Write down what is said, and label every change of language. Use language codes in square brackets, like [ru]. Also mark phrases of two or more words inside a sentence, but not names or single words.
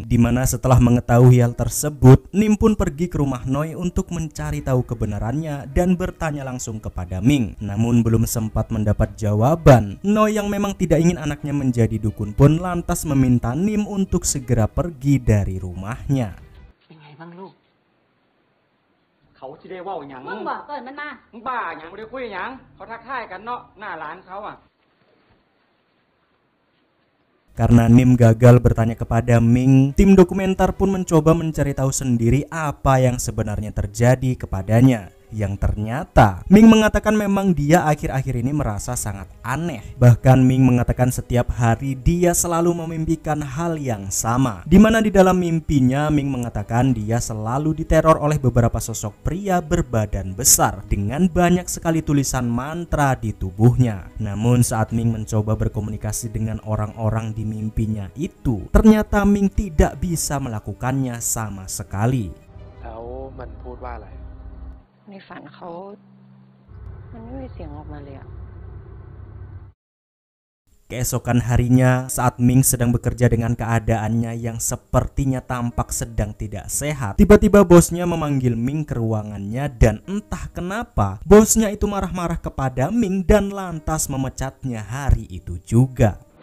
[id] Dimana setelah mengetahui hal tersebut, Nim pun pergi ke rumah Noi untuk mencari tahu kebenarannya dan bertanya langsung kepada Ming. Namun belum sempat mendapat jawaban, Noi yang memang tidak ingin anaknya menjadi dukun pun lantas meminta Nim untuk segera pergi dari rumahnya. [tts] เขาที่ได้ว่าหยังมึงบอกเปิดมันมามึงบ้าหยังไม่ได้คุยหยังเขาทักทายกันเนาะหน้าร้านเขาอ่ะ [id] Karena Nim gagal bertanya kepada Ming, tim dokumenter pun mencoba mencari tahu sendiri apa yang sebenarnya terjadi kepadanya. Yang ternyata Ming mengatakan memang dia akhir-akhir ini merasa sangat aneh. Bahkan Ming mengatakan setiap hari dia selalu memimpikan hal yang sama, dimana di dalam mimpinya Ming mengatakan dia selalu diteror oleh beberapa sosok pria berbadan besar dengan banyak sekali tulisan mantra di tubuhnya. Namun saat Ming mencoba berkomunikasi dengan orang-orang di mimpinya itu, ternyata Ming tidak bisa melakukannya sama sekali. [th] แล้วมันพูดว่าอะไร ในฝันเขามันไม่มีเสียงออกมาเลยอะ [id] Keesokan harinya, saat Ming sedang bekerja dengan keadaannya yang sepertinya tampak sedang tidak sehat, tiba-tiba bosnya memanggil Ming ke ruangannya dan entah kenapa bosnya itu marah-marah kepada Ming dan lantas memecatnya hari itu juga.